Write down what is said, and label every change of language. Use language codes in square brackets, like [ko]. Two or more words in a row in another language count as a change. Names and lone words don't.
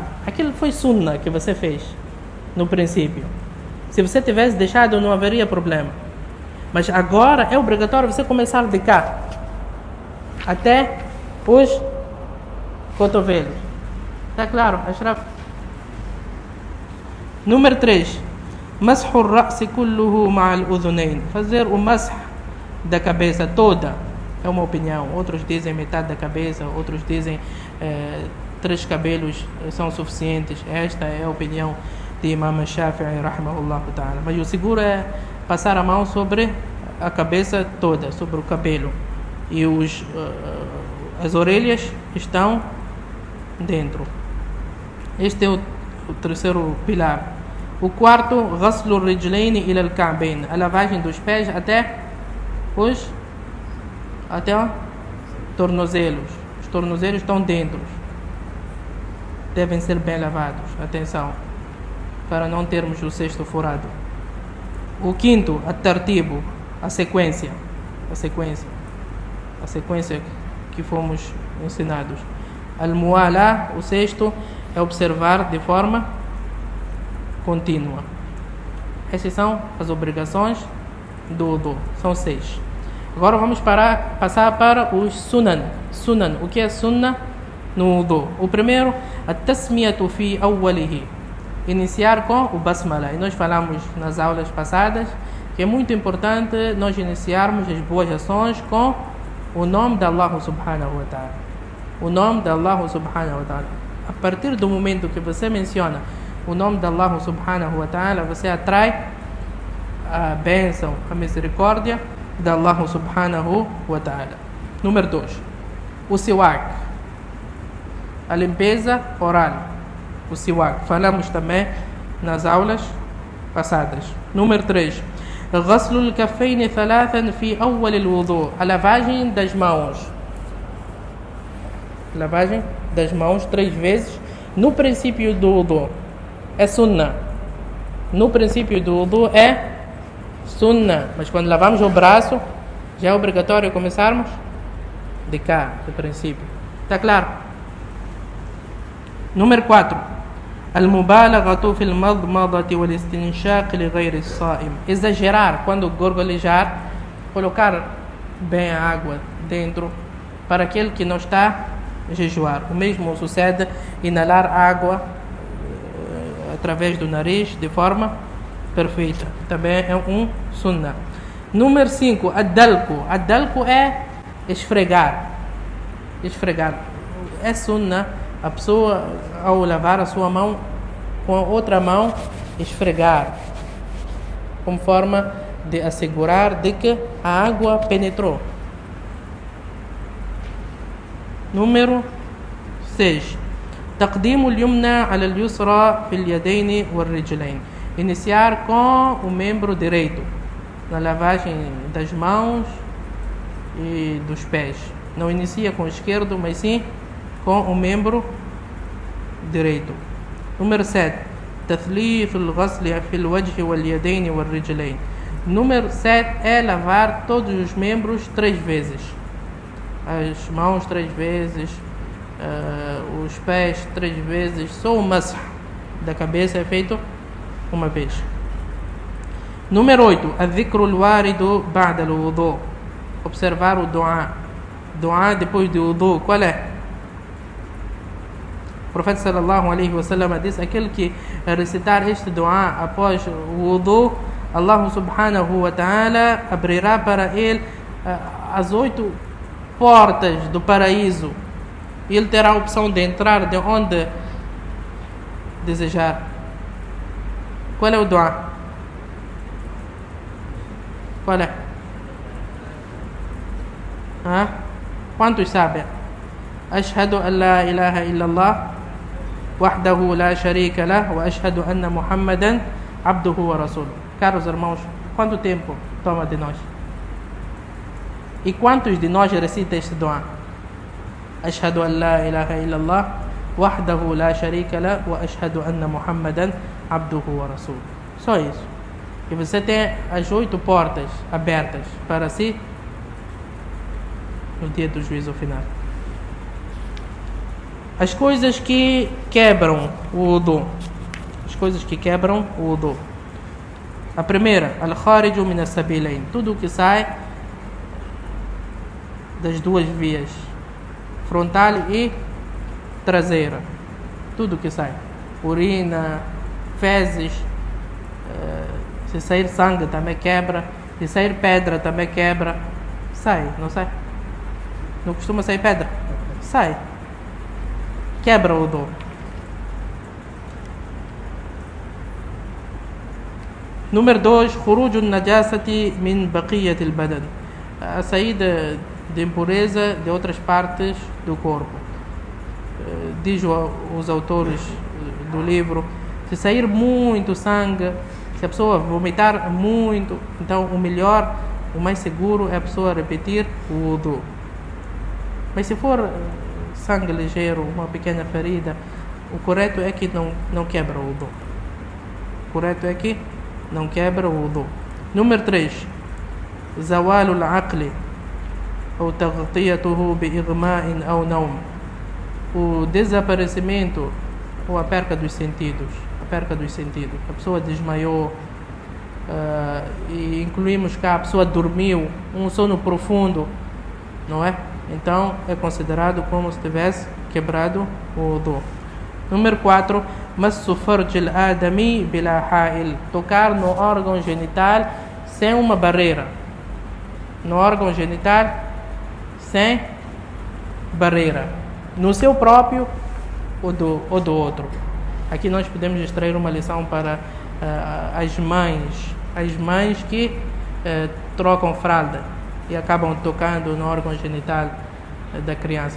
[pt] Aquilo foi sunnah que você fez no princípio. Se você tivesse deixado, não haveria problema. Mas agora é obrigatório você começar de cá até os cotovelos. Está claro, Ashraf? Número 3. [ar] مسح الرأس كله مع الأذنين. [pt] Fazer o mash da cabeça toda. É uma opinião. Outros dizem metade da cabeça, outros dizem 3 cabelos são suficientes. Esta é a opinião de Imam Shafi'i [ar] رحمه الله تعالى. [pt] Mas o seguro é passar a mão sobre a cabeça toda, sobre o cabelo. E as orelhas estão dentro. Este é o terceiro pilar. O quarto, [ar] غسل الرجلين إلى الكعبين. [pt] A lavagem dos pés até os tornozelos. Os tornozelos estão dentro. Devem ser bem lavados. Atenção, para não termos o cesto furado. O quinto, at-tartibu, a sequência que fomos ensinados. Al-muwala, o sexto, é observar de forma contínua. Essas são as obrigações do wudu. São 6. Agora vamos passar para os sunan. Sunan. O que é sunnah no wudu? O primeiro, [ar] التسمية في أوله. [pt] Iniciar com o basmala. E nós falamos nas aulas passadas que é muito importante nós iniciarmos as boas ações com o nome de Allah [ar] سبحانه وتعالى. [pt] O nome de Allah [ar] سبحانه وتعالى. [pt] A partir do momento que você menciona o nome de Allah [ar] سبحانه وتعالى, [pt] você atrai a bênção, a misericórdia de Allah [ar] سبحانه وتعالى. [pt] Número 2. O siwak. A limpeza oral. O siwak. Falamos também nas aulas passadas. Número 3. [ar] غسل الكفين ثلاثا في أول الوضوء. [pt] A lavagem das mãos. Lavagem das mãos 3 vezes no princípio do wudu. É sunnah. No princípio do wudu é sunnah. Mas quando lavamos o braço, já é obrigatório começarmos de cá, do princípio. Está claro? Número 4. [ar] المبالغة في المضمضة والاستنشاق لغير الصائم. [pt] Exagerar quando gorgolejar, colocar bem a água dentro para aquele que não está a jejuar. O mesmo sucede inalar água através do nariz de forma perfeita. Também é um sunnah. Número 5, ad-dalku. Ad-dalku é esfregar. Esfregar. É sunnah a pessoa, ao lavar a sua mão com a outra mão, esfregar, como forma de assegurar de que a água penetrou. Número 6. [ar] تقديم اليمنى على اليسرى في اليدين والرجلين. [pt] Iniciar com o membro direito na lavagem das mãos e dos pés. Não inicia com o esquerdo, mas sim com o membro direito. Número 7. [ar] تثليث الغسل في الوجه واليدين والرجلين. [pt] Número 7 é lavar todos os membros 3 vezes. As mãos 3 vezes, os pés 3 vezes, só o masah da cabeça é feito uma vez. Número 8, [ar] الذكر الوارد بعد الوضوء, [pt] observar o dua depois do wudu. Qual é? O profeta [ar] صلى الله عليه وسلم [pt] diz: aquele que recitar este dua após o wudu, Allah [ar] سبحانه وتعالى [pt] abrirá para ele as 8 portas do paraíso. Ele terá a opção de entrar de onde desejar. Qual é o dua? Qual é? Quantos sabem? [ar] أشهد أن لا إله إلا الله وحده لا شريك له وأشهد أن محمدا عبده ورسوله. [pt] Caros irmãos, quanto tempo toma de nós? E quantos de nós recita este dua? [ar] أشهد أن لا إله إلا الله وحده لا شريك له وأشهد أن محمدا عبده ورسوله. [pt] Só isso. E você tem as 8 portas abertas para si no dia do juízo final. As coisas que quebram o wudu. As coisas que quebram o wudu. A primeira, [ar] الخارج من السبيلين, [pt] tudo que sai das 2 vias, frontal e traseira. Tudo que sai. Urina, fezes, se sair sangue também quebra, se sair pedra também quebra. Sai, não sai? Não costuma sair pedra? Sai. Quebra o wudu. Número 2, [ar] خروج النجاسة من باقي البدن, [pt] a saída de impureza de outras partes do corpo. Diz os autores do livro, se sair muito sangue, se a pessoa vomitar muito, então o melhor, o mais seguro é a pessoa repetir o wudu. Mas se for sangue ligeiro, uma pequena ferida, o correto é que não quebra o wudu. O correto é que não quebra o wudu. Número 3, [ar] زوال العقل ou تغطيته بإغماء أو نوم, [pt] o desaparecimento ou a perca dos sentidos. A pessoa desmaiou, e incluímos cá, a pessoa dormiu, um sono profundo, não é? Então é considerado como se tivesse quebrado o wudu. Número 4, [ar] مس فرج الآدمي بلا حائل, [pt] tocar no órgão genital sem uma barreira. No órgão genital sem barreira. No seu próprio ou do outro. Aqui nós podemos extrair uma lição para as mães que trocam fralda e acabam tocando no órgão genital da criança.